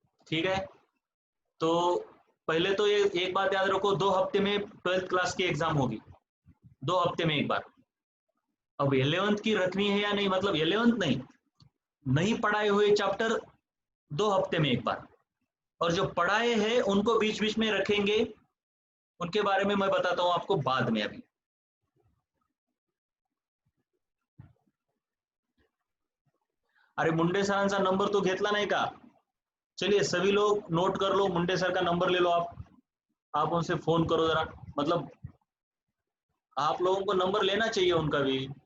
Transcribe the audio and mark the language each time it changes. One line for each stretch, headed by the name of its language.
Hindi: ठीक है, तो पहले तो ये एक बात याद रखो, 2 हफ्ते में 12th क्लास की एग्जाम होगी, 2 हफ्ते में एक बार। अब 11th की रखनी है या नहीं, मतलब 11th नहीं, नहीं पढ़ाए हुए चैप्टर 2 हफ्ते में एक बार, और जो पढ़ाए हैं उनको बीच बीच में रखेंगे, उनके बारे में मैं बताता हूँ आपको बाद में।
Marathi: अभी अरे मुंडे सरांचा नंबर तो घेतला नाही का?
Hindi: चलिए सभी लोग नोट कर लो, मुंडे सर का नंबर ले लो आप उनसे फोन करो जरा, मतलब आप लोगों को नंबर लेना चाहिए उनका भी।